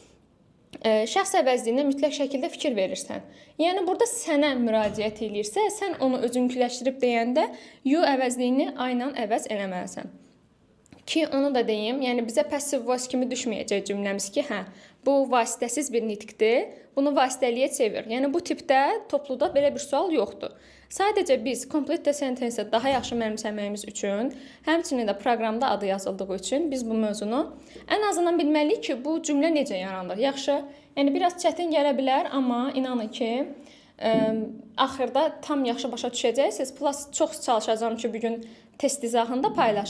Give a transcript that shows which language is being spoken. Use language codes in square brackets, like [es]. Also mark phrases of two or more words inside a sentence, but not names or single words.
[az] Şəxs əvəzliyinə mütləq şəkildə fikir verirsən. Yəni, burada sənə müraciət edirsə, sən onu özünküləşdirib deyəndə you əvəzliyini ayla əvəz eləməlisən. Ki, onu da deyim, yəni bizə [en] passive voice [az] kimi düşməyəcək cümləmiz ki, bu vasitəsiz bir nitqdir, bunu vasitəliyə çevir. Yəni, bu tipdə topluda belə bir sual yoxdur. Sadəcə biz [en] complete the sentence- [az] i daha yaxşı mənimsəməyimiz üçün, həmçinin də proqramda adı yazıldığı üçün biz bu mövzunu ən azından bilməliyik ki, bu cümlə necə yaranır. Yaxşı, yəni biraz çətin gələ bilər, amma inanın ki, axırda tam yaxşı başa düşəcəksiniz. Plus, çox çalışacağım ki, bugün test izahında paylaşım.